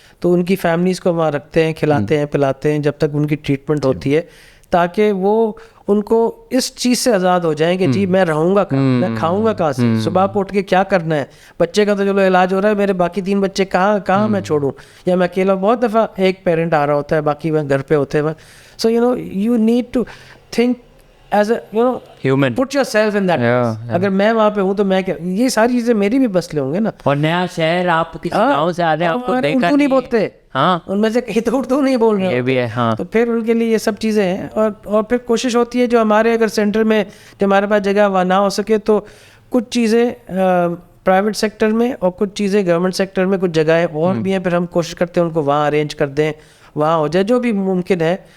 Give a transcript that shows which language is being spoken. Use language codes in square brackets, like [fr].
[ur] تو ان کی فیملیز کو وہاں رکھتے ہیں, کھلاتے ہیں, پلاتے ہیں جب تک ان کی ٹریٹمنٹ ہوتی ہے, تاکہ وہ ان کو اس چیز سے آزاد ہو جائیں کہ جی میں رہوں گا کہاں, میں کھاؤں گا کہاں سے, صبح کو اٹھ کے کیا کرنا ہے. بچے کا تو چلو علاج ہو رہا ہے, میرے باقی 3 بچے کہاں میں چھوڑوں, یا میں اکیلا. بہت دفعہ ایک پیرنٹ آ رہا ہوتا ہے, باقی وہ گھر پہ ہوتے ہیں. [en] So you know you need to think as a you know human, put yourself in that. [ur] اگر میں وہاں پہ ہوں تو میں کیا, یہ ساری چیزیں میری بھی مسئلے ہوں گے نا. اور نیا شہر, آپ کسی گاؤں سے آ رہے ہیں, آپ کو دیکھا اردو نہیں بولتے, ان میں سے کہیں تو اردو نہیں بول رہے, یہ بھی ہے. تو پھر ان کے لیے یہ سب چیزیں ہیں. اور پھر کوشش ہوتی ہے, جو ہمارے اگر سینٹر میں جو ہمارے پاس جگہ وہاں نہ ہو سکے, تو کچھ چیزیں پرائیویٹ سیکٹر میں اور کچھ چیزیں گورنمنٹ سیکٹر میں, کچھ جگہیں اور بھی ہیں, پھر ہم کوشش کرتے ہیں ان کو وہاں ارینج کر دیں, وہاں ہو جائے جو بھی ممکن ہے.